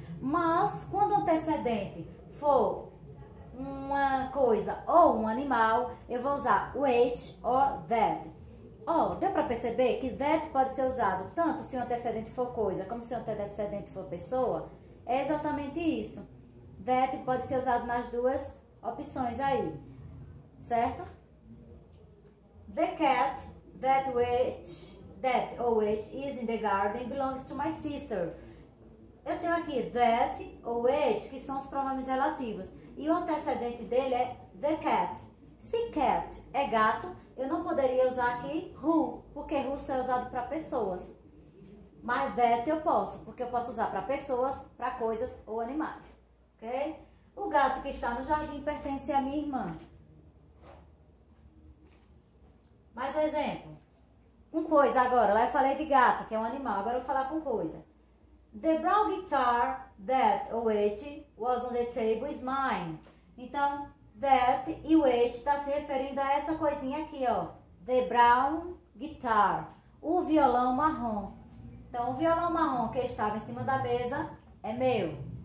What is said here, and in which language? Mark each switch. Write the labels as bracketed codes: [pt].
[pt] Mas, quando o antecedente for uma coisa ou um animal, eu vou usar which or that. Deu para perceber que that pode ser usado tanto se o antecedente for coisa, como se o antecedente for pessoa? É exatamente isso. That pode ser usado nas duas opções aí, certo? [en] The cat that or which is in the garden belongs to my sister. [pt] Eu tenho aqui that ou which, que são os pronomes relativos. E o antecedente dele é the cat. Se cat é gato, eu não poderia usar aqui who, porque who só é usado para pessoas. Mas that eu posso, porque eu posso usar para pessoas, para coisas ou animais. Ok? O gato que está no jardim pertence à minha irmã. Mais um exemplo. Com coisa agora. Lá eu falei de gato, que é um animal. Agora eu vou falar com coisa. [en] The brown guitar that or which was on the table is mine. [pt] Então, that e which está se referindo a essa coisinha aqui, ó. [en] The brown guitar. [pt] O violão marrom. Então, o violão marrom que estava em cima da mesa é meu.